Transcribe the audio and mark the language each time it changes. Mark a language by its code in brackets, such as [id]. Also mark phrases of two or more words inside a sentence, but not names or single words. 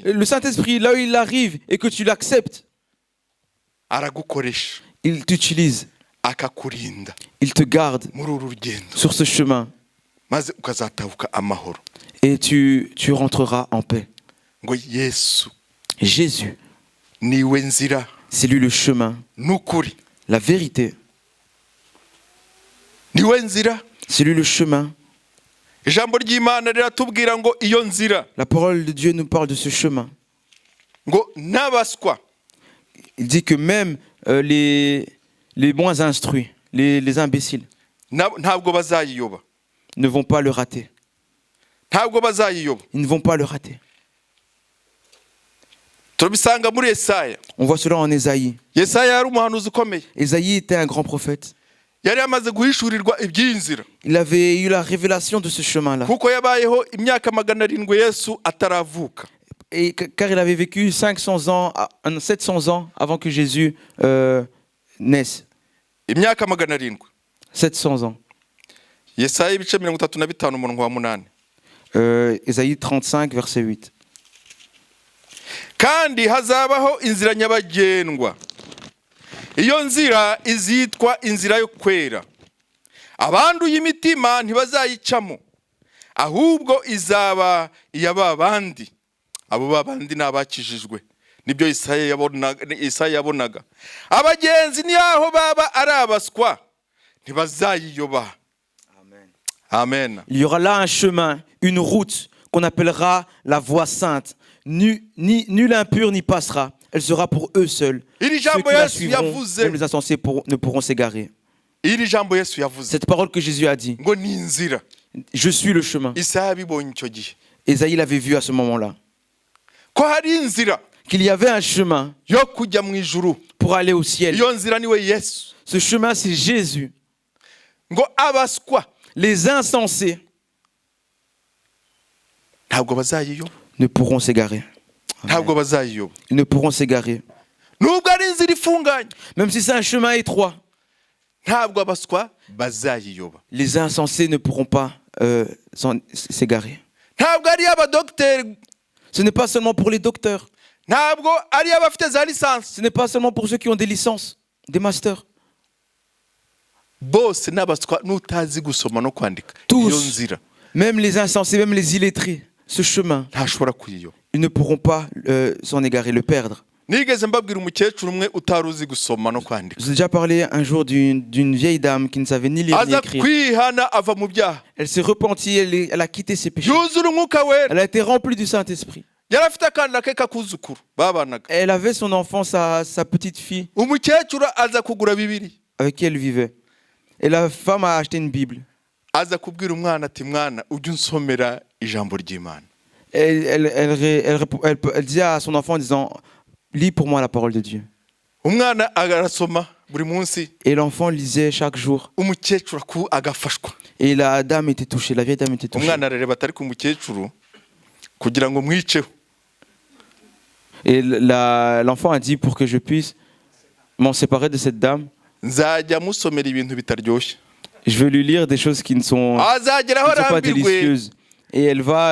[fr] Le Saint-Esprit, là où il arrive et que tu l'acceptes, [rw] aragukoresha, [fr] il t'utilise, [rw] akakurinda [fr] il te garde [rw] muri uru rugendo, [fr] sur ce chemin [rw] maze ukazatahuka amahoro. [fr] et tu rentreras en paix. [rw] ngo Yesu [fr] Jésus, [rw] niwe nzira [fr] c'est lui le chemin, [rw] n'ukuri, [fr] la vérité, [rw] niwe nzira. [fr] c'est lui le chemin. [rw] ijambo ry'Imana riratubwira ngo iyo nzira, [fr] La parole de Dieu nous parle de ce chemin. [rw] ngo n'abaswa [fr] Il dit que même les moins instruits, les imbéciles, [rw] ntabwo bazayiyoba, [fr] ne vont pas le rater. [rw] ntabwo bazayiyoba. [fr] Ils ne vont pas le rater. [rw] turabisanga muri Yesaya. [fr] On voit cela en Ésaïe. [rw] Yesaya yari umuhanuzi ukomeye, [fr] Ésaïe était un grand prophète. [rw] yari yamaze guhishurirwa iby'iyi nzira, [fr] Il avait eu la révélation de ce chemin-là. [rw] kuko yabayeho imyaka 700 Yesu ataravuka. [fr] Et car il avait vécu 700 ans avant que Jésus naisse. [rw] imyaka 700. [fr] 700 ans. [rw] Yesaya ibice 35 umurongo wa 8. [fr] Ésaïe 35, verset 8. [rw] kandi hazabaho inzira nyabagendwa, iyo nzira izitwa inzira yo kwera, abanduye imitima ntibazayicamo, ahubwo izaba iy'ababandi. abo babandi ni abakijijwe, nibyo Isaya yabonaga. abagenzi niyaho baba ari abaswa ntibazayiyoba. Amen. [fr] Il y aura là un chemin, une route qu'on appellera la voie sainte. Nul impur n'y passera. Elle sera pour eux seuls. [rw] iri [fr] Ceux [rw] jambo [fr] qui la [rw] Yesu [fr] suivront, [rw] yavuze, [fr] même les insensés ne pourront s'égarer. [rw] iri jambo Yesu yavuze [fr] Cette parole que Jésus a dit, [rw] ngo ni inzira. [fr] je suis le chemin. [rw] Isaya abibonye icyo gihe [fr] Ésaïe l'avait vu à ce moment-là. [rw] ko hari inzira [fr] Qu'il y avait un chemin [rw] yo kujya mu ijuru. [fr] pour aller au ciel. [rw] iyo nzira niwe Yesu. [fr] Ce chemin, c'est Jésus. [rw] ngo abaswa [fr] Les insensés [rw] ntabwo bazayiyoba, [fr] ne pourront s'égarer. [rw] ntabwo bazayiyoba, [fr] Ils ne pourront s'égarer. [rw] nubwo ari inzira ifunganye, [fr] Même si c'est un chemin étroit, [rw] ntabwo abaswa bazayiyoba. [fr] les insensés ne pourront pas s'égarer. [rw] ntabwo ari abadogiteri, [fr] Ce n'est pas seulement pour les docteurs. [rw] ntabwo ari abafite za lisansi, [fr] Ce n'est pas seulement pour ceux qui ont des licences, des masters. [rw] bose n'abaswa n'utazi gusoma no kwandika. [fr] Tous. [rw] iyo nzira [fr] Même les insensés, même les illettrés, ce chemin, [rw] ntashobora kuyiyoba. [fr] ils ne pourront pas s'en égarer, le perdre. [rw] nigeze mbabwira umukecuru umwe utari uzi gusoma no kwandika, [fr] Je vous ai déjà parlé un jour d'une vieille dame qui ne savait ni lire ni [rw] aza [fr] écrire. [rw] kwihana ava mu byaha, [fr] Elle s'est repentie, elle a quitté ses péchés. [rw] yuzura umwuka wera. [fr] Elle a été remplie du Saint-Esprit. [rw] yari afite akana ke kakuzukuru babanaga, [fr] Elle avait son enfant, sa petite fille, [rw] umukecuru aza kugura Bibiri, [fr] avec qui elle vivait. Et la femme a acheté une Bible. [rw] aza kubwira umwana ati mwana ujye unsomera ijambo ry'Imana. [fr] Elle disait à son enfant en disant, lis pour moi la parole de Dieu. [rw] umwana arasoma buri munsi [fr] Et l'enfant lisait chaque jour. [rw] umukecuru agafashwa. [fr] Et la dame était touchée, la vieille dame était touchée. [rw] Umwana arareba atari ku mukecuru kugira ngo mwiceho. [fr] Et l'enfant a dit pour que je puisse m'en séparer de cette dame, [rw] Nzajya musomera ibintu bitaryoshye. [fr] je vais lui lire des choses qui ne sont [rw] Azagera aho [fr] pas [rw] arambirwe. [fr] délicieuses. Et elle va